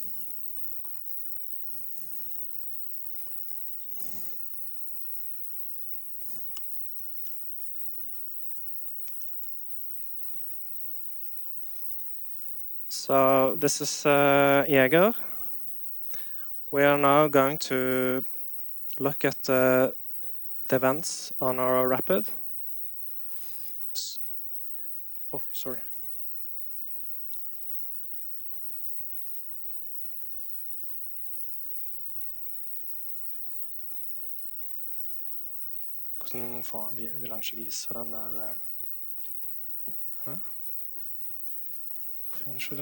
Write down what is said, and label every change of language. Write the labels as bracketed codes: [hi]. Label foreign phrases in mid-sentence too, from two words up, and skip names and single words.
[en] So this is Jaeger. We are now going to look at the events on our rapid. Oh, sorry. [no] Hvordan vil han ikke vise den der? Hæ? Hvorfor gjør han ikke det?